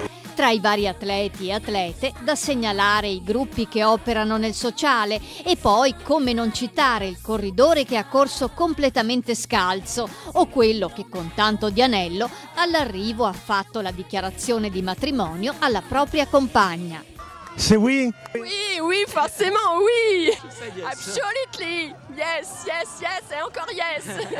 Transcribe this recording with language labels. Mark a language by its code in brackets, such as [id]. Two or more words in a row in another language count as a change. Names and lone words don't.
[it] Tra i vari atleti e atlete, da segnalare i gruppi che operano nel sociale e poi come non citare il corridore che ha corso completamente scalzo o quello che con tanto di anello all'arrivo ha fatto la dichiarazione di matrimonio alla propria compagna. [fr] C'est oui? Oui, oui, forcément, oui. [en] Absolutely. Yes, yes, yes [fr] et encore [en] yes.